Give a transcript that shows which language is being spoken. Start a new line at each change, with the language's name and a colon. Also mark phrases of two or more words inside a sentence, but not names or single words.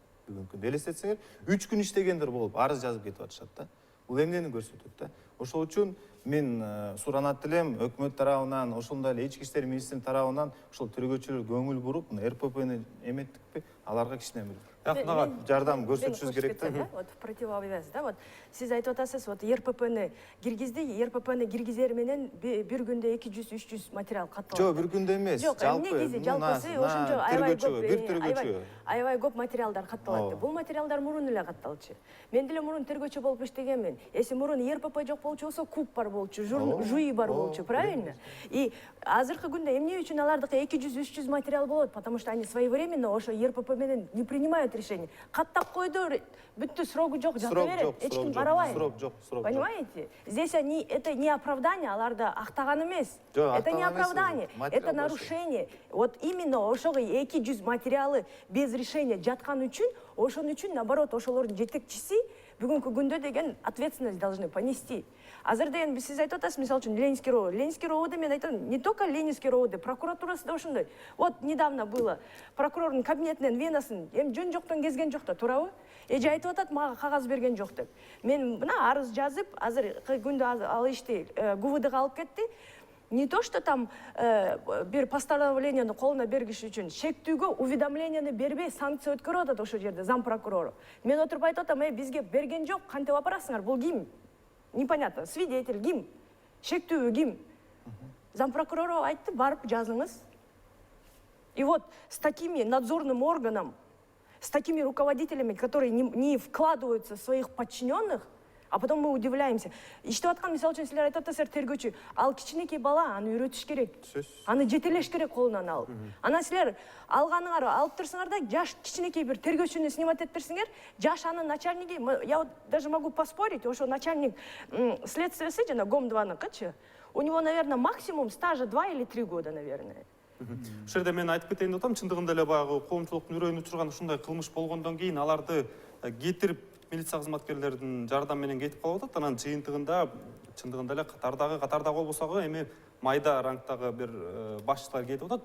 Kyrgyz: Бүгүнкү күндө элестетсеңер, 3 күн иштегендер болуп, арыз жазып кетип атышат да. Бул эмнени көрсөтөт да. Ошол үчүн мен суранат элем өкмөт тарабынан, ошондой эле ички иштер министринин тарабынан ошол тергөөчүлөр көңүл буруп, РППны эметтикпи, аларга кичине бир жардам көрсөтүшүбүз керек да.
Russian: Вот в противовес, да,
Kyrgyz: вот сиз айтып атасыз, вот РППны киргизди, РППны киргизер менен бир күндө 200-300 материал катталат. Жок, бир күндө эмес. Жок, негизи жалпысы ошончо аябай көп материалдар катталат. Бул материалдар мурун эле катталчу. Мен деле мурун тергөөчү болуп иштегенмин. Эси мурун РПП жок болчу болсо, КУП бар болчу, ЖУИ бар болчу, правильно? И азыркы күндө эмне үчүн алардыкы 200-300 материал болот?
Russian: Потому что они своевременно
Kyrgyz: ошо РПП менен
Russian: не принимают решение.
Kyrgyz: Каттап койду, бүттү, срогу жок, жата берет. Эч ким карабайт. Срок жок.
Russian: Понимаете? Здесь это не оправдание,
Kyrgyz: аларды актаган эмес.
Russian: Это не оправдание, это нарушение. Вот именно
Kyrgyz: ошого 200
Russian: материалы без решения
Kyrgyz: жаткан үчүн, ошон үчүн наоборот ошолордун жетекчиси бүгүнкү күндө деген
Russian: ответственность должны понести.
Kyrgyz: Азыр деген сиз айтып атасыз, мисалы үчүн Ленинский РОВД. Ленинский РОВД, мен айтам,
Russian: не только Ленинский РОВД,
Kyrgyz: прокуратурасы да ошондой.
Russian: Вот недавно было,
Kyrgyz: прокурордун кабинетинен венасын эми жөн жоктон кезген жок да, туурабы? Эже айтып атат, мага кагаз берген жок деп. Мен мына арыз жазып, азыркы күндө ал ишти ГУВДга алып кетти.
Russian: Не то, что там
Kyrgyz: бир постановлениени колуна бергиш үчүн шектүүгө уведомлениени бербей санкция өткөрүп атат ошол жерде зам прокурору. Мен отуруп айтып атам, бизге берген жок, кантип апарасыңар? Бул ким? Непонятно. Свидетель ким? Шектүү ким? Зам прокурору айтты, барып жазыңыз.
Russian: И вот с такими надзорным органом, с такими руководителями, которые не вкладываются в своих подчиненных, а потом мы удивляемся.
Kyrgyz: Иштеп аткан, мисалы үчүн силер айтып атасыздар тергөөчү, ал кичинекей бала, аны үйрөтүш керек. Аны жетелеш керек колунан алып. Анан силер алганыңар алып турсуңар да, жаш кичинекей бир тергөөчүнү снимать этиптирсиңер, жаш анын начальниги,
Russian: я вот даже могу поспорить,
Kyrgyz: ошо начальник следствиясы жана ГОМ-2-ныкычы,
Russian: у него, наверное, максимум стажа 2 или 3 года, наверное.
Kyrgyz: Ушул жерде мен айтып кетейин деп атам, чындыгында эле баягы коомчулуктун үрөйүн учурган ушундай кылмыш болгондон кийин аларды кетирип милиция кызматкерлеринин жардамы менен кетип калып атат. Анан жыйынтыгында чындыгында эле катардагы болбосо эми майда рангдагы бир башчылар кетип атат.